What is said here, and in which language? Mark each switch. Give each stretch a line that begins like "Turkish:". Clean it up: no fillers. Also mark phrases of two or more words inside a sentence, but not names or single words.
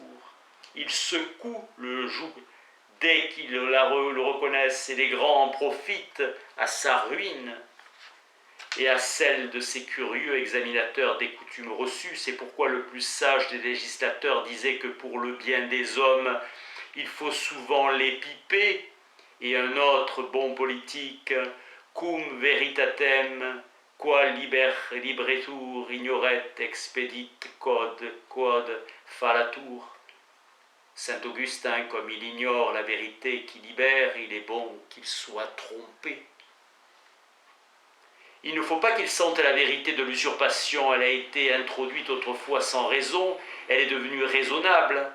French: Il secoue le joug dès qu'ils le reconnaissent, et les grands en profitent à sa ruine et à celle de ces curieux examinateurs des coutumes reçues. C'est pourquoi le plus sage des législateurs disait que pour le bien des hommes, il faut souvent les piper, et un autre bon politique,
Latin: cum veritatem, qual libretur ignoret expedit quod fallatur.
French: Saint Augustin, comme il ignore la vérité qui libère, il est bon qu'il soit trompé. Il ne faut pas qu'il sente la vérité de l'usurpation, elle a été introduite autrefois sans raison, elle est devenue raisonnable.